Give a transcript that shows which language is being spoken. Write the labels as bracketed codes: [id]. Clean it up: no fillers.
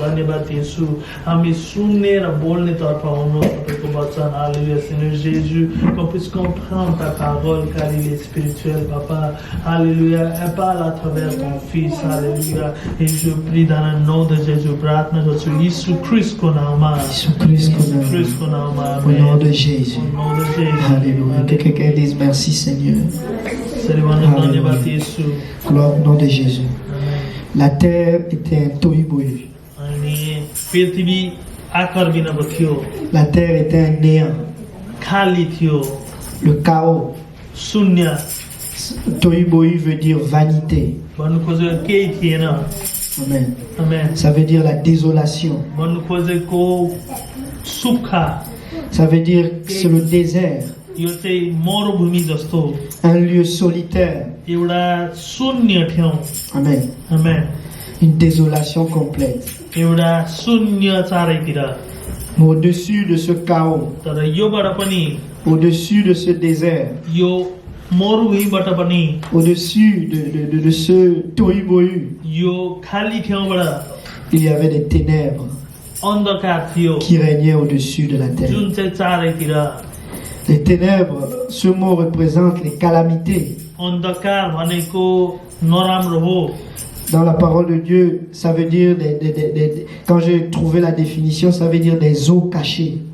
[ne] धन्यवाद येशू, हामी सुन्ने र बोल्ने तर्फ हुनु तपाईँको वचन। [fr] Alléluia, Seigneur Jésus, qu'on puisse comprendre ta parole, car il est spirituel, Papa. Alléluia, et parle à travers ton Fils. Alléluia, et je prie dans le nom de Jésus, [ne] प्रार्थना गर्छु यीशु ख्रीष्टको नाममा। [fr] Jésus Christ, [ne] ख्रीष्टको नाममा। [fr] au nom de Jésus. Au nom de Jésus. Alléluia. Que quelqu'un dise merci Seigneur. [ne] धन्यवाद येशू। [fr] Gloire au nom de Jésus. La terre était un tohu-bohu. [ne] अनि पृथ्वी आकार बिनाको थियो, [fr] La terre était un néant. [ne] खाली थियो, [fr] Le chaos. [ne] शून्य। [fr] Tohu-bohu veut dire vanité. [ne] भन्नु खोजेको केही थिएन। [fr] Amen. [ne] आमेन। [fr] Ça veut dire la désolation. [ne] भन्नु खोजेको सुक्खा, [fr] Ça veut dire que c'est le désert. [ne] यो चाहिँ मरुभूमि जस्तो, [fr] Un lieu solitaire. [ne] एउटा शून्य ठाउँ। [fr] Amen. [ne] आमेन। [fr] Une désolation complète. [ne] एउटा शून्य चारैतिर [fr] Mais au-dessus de ce chaos, [ne] तर योबाट पनि [fr] au-dessus de ce désert, [ne] यो मरुभूमिबाट पनि [fr] au-dessus de ce tohu-bohu, [ne] यो खाली ठाउँबाट [fr] il y avait des ténèbres [ne] अन्धकार थियो [fr] qui régnaient au-dessus de la terre. [ne] जुन चाहिँ चारैतिर [fr] Les ténèbres, ce mot représente les calamités. [ne] अन्धकार भनेको नराम्रो हो [fr] Dans la parole de Dieu, ça veut dire, quand j'ai trouvé la définition, ça veut dire des eaux cachées.